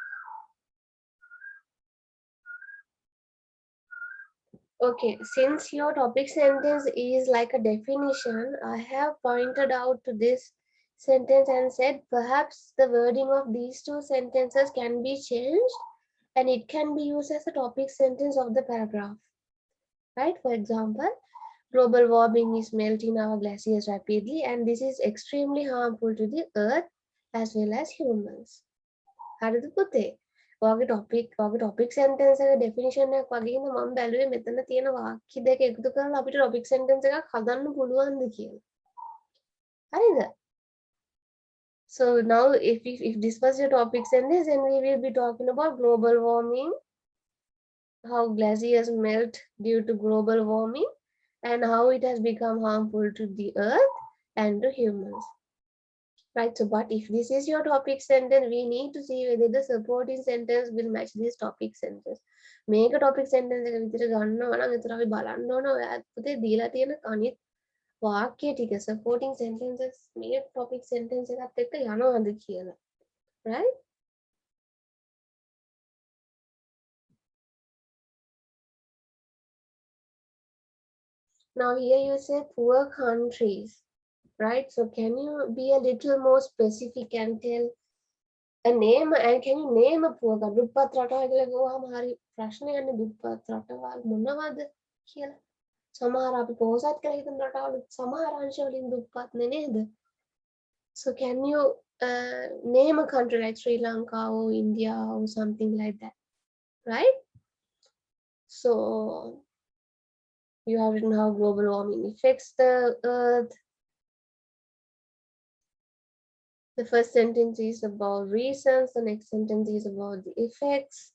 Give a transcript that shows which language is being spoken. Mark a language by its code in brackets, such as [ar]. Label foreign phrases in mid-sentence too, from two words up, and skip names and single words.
[en] Okay, since your topic sentence is like a definition, I have pointed out to this sentence and said perhaps the wording of these two sentences can be changed and it can be used as a topic sentence of the paragraph. Right? For example, global warming is melting our glaciers rapidly and this is extremely harmful to the earth as well as humans. [si] හරිද පුතේ? ඔයාගේ [en] topic sentence [si] එක ඩෙෆිනිෂන් එකක් වගේ ඉඳ මම බැලුවේ මෙතන තියෙන වාක්‍ය දෙක එකතු කරලා අපිට [en] topic sentence [si] එකක් හදන්න පුළුවන්ද කියලා. හරිද? [en] So now if this was your topic sentence, then we will be talking about global warming, how glaciers melt due to global warming and how it has become harmful to the earth and to humans. Right, so but if this is your topic sentence, we need to see whether the supporting sentence will match this topic sentence. Make a topic sentence [si] එක විදිහට ගන්නවා නම් එතන අපි බලන්න ඕන ඔයාත් පුතේ දීලා තියෙන අනිත් වාක්‍ය ටික [en] supporting sentences [si] මේ [en] topic sentence [si] එකත් එක්ක යනවද කියලා. [en] Right? Now here you say poor countries. Right? So can you be a little more specific and tell a name, and can you name a poor country? [si] දුප්පත් රටවල් කියලා ගෝවාම හරි ප්‍රශ්නයන්නේ දුප්පත් රටවල් මොනවද කියලා. සමහර අපි පොහොසත් කියලා හිතන රටවල් සමහර අංශවලින් දුප්පත් නේද? [en] So can you name a country like Sri Lanka or India or something like that, right? So you have written how global warming affects the earth. The first sentence is about reasons, the next sentence is about the effects.